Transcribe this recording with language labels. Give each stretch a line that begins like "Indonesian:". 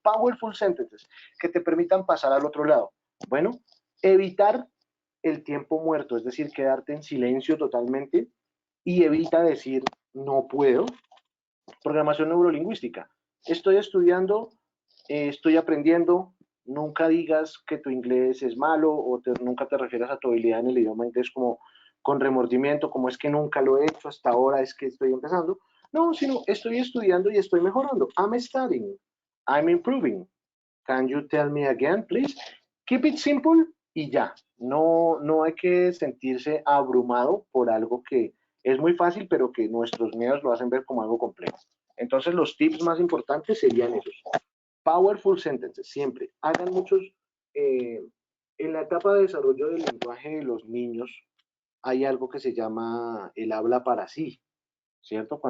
English: Powerful sentences
Spanish: que te permitan pasar al otro lado. Bueno, evitar el tiempo muerto, es decir, quedarte en silencio totalmente y evita decir no puedo. Programación neurolingüística. Estoy estudiando estoy aprendiendo. Nunca digas que tu inglés es malo o nunca te refieras a tu habilidad en el idioma inglés como con remordimiento, como es que nunca lo he hecho hasta ahora, es que estoy empezando. No, sino estoy estudiando y estoy mejorando.
English: I'm studying. I'm improving. Can you tell me again, please? Keep it simple
Spanish: y ya. No, no hay que sentirse abrumado por algo que es muy fácil, pero que nuestros miedos lo hacen ver como algo complejo. Entonces, los tips más importantes serían esos.
English: Powerful sentences,
Spanish: siempre. Hagan muchos. eh, en la etapa de desarrollo del lenguaje de los niños hay algo que se llama el habla para sí, ¿cierto?